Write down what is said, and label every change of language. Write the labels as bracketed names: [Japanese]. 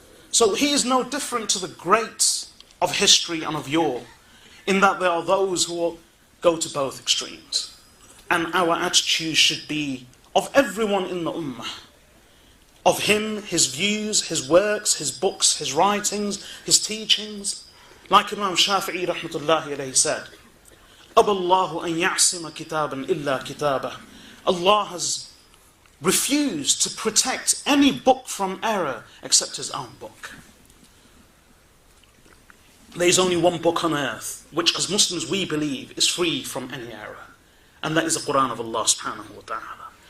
[English] So he is no different to the greats of history and of yore, in that there are those who will go to both extremes. And our attitude should be of everyone in the ummah, of him, his views, his works, his books, his writings, his teachings. Like Imam Shafi'i rahmatullahi alayhi said, [Arabic] أَبَى اللَّهُ أَن يَعْصِمَ كِتَابًا إِلَّا كِتَابَهُ. [English] Allah has refused to protect any book from error except his own book. There is only one book on earth which, as Muslims, we believe is free from any error, and that is the Quran of Allah subhanahu wa ta'ala.